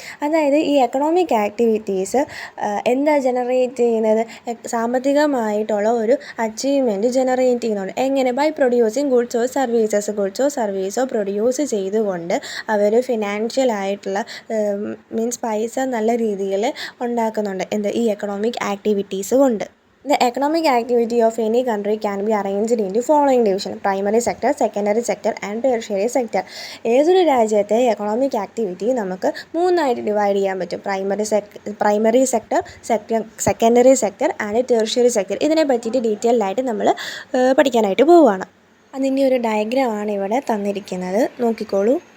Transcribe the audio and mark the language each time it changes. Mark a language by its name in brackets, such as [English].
[Malayalam] അതായത് ഈ economic activities എന്താ ജനറേറ്റ് ചെയ്യുന്നത്? സാമ്പത്തികമായിട്ടുള്ള ഒരു അച്ചീവ്മെൻറ്റ് ജനറേറ്റ് ചെയ്യുന്നുണ്ട്. എങ്ങനെ? ബൈ പ്രൊഡ്യൂസിങ് ഗുഡ്സോ സർവീസോ പ്രൊഡ്യൂസ് ചെയ്തുകൊണ്ട് അവർ ഫിനാൻഷ്യലായിട്ടുള്ള മീൻസ് പൈസ നല്ല രീതിയിൽ ഉണ്ടാക്കുന്നുണ്ട്. ഈ എക്കണോമിക് ആക്ടിവിറ്റീസ് കൊണ്ട്. [English] The economic activity of any country can be arranged into following division: primary sector, secondary sector and tertiary sector. [Malayalam] ഏതൊരു രാജ്യത്തെ എക്കണോമിക് ആക്ടിവിറ്റി നമുക്ക് മൂന്നായിട്ട് ഡിവൈഡ് ചെയ്യാൻ പറ്റും: primary sector, secondary sector and tertiary sector. ഇതിനെ പറ്റിയിട്ട് detailed ആയിട്ട് നമ്മൾ പഠിക്കാനായിട്ട് പോവുകയാണ്. അതിൻ്റെ ഒരു ഡയഗ്രാമാണ് ഇവിടെ തന്നിരിക്കുന്നത്, നോക്കിക്കോളൂ.